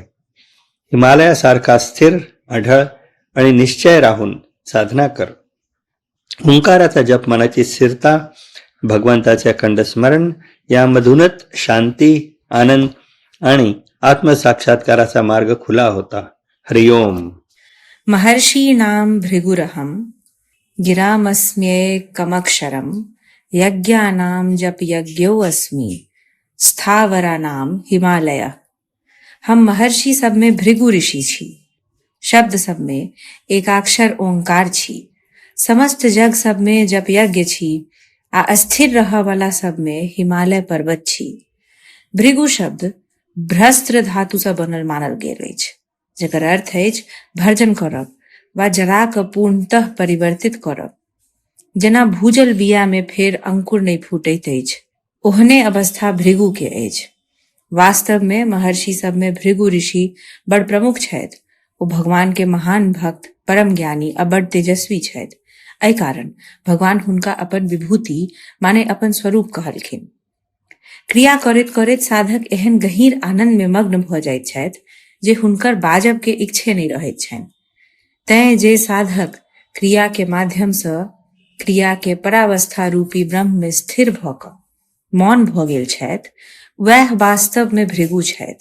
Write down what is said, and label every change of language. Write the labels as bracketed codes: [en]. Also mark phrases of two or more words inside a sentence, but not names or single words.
[mr] हिमालयासारखा स्थिर, अढळ आणि निश्चय राहून साधना कर. ओंकाराचा जप मनाची स्थिरता, भगवंताचे अखंड स्मरण यामधूनच शांती, आनंद आणि आत्मसाक्षात्काराचा मार्ग खुला होता. हरिओम. [sa] महर्षीणां भृगुरहं गिरामस्म्येकमक्षरं यज्ञानां जपयज्ञोऽस्मि स्थावरानां हिमालय. [mai] हम महर्षि सब में भृगु ऋषि छी. शब्द सब में एकाक्षर ओंकार छी. समस्त जग सब में जप यज्ञ छी. आ अस्थिर रह वाला सब में हिमालय पर्वत छी. भृगु शब्द भ्रस्त्र धातु से बनल मानल गेल अछि, जेकर अर्थ अछि भर्जन करब वा जरा क पूर्णतः परिवर्तित करब. जेना भूजल बिया में फेर अंकुर नहीं फूटैत अछि, ओहने अवस्था भृगु के अछि. वास्तव में महर्षि सब में भृगु ऋषि बड़ प्रमुख छथि. ओ भगवान के महान भक्त, परम ज्ञानी आ बड़ तेजस्वी छथि. एहि कारण भगवान हुनका अपन विभूति माने अपन स्वरूप कहलखिन. क्रिया करैत करैत साधक एहन गहीर आनंद में मग्न भ जाइत छथि जे हुनकर बाजब के इच्छे नहीं रहैत छनि. तैं जे साधक क्रिया के माध्यम सँ क्रिया के परावस्था रूपी ब्रह्म में स्थिर भ क मौन भ गेल छथि, वह वास्तव में भृगु छथि.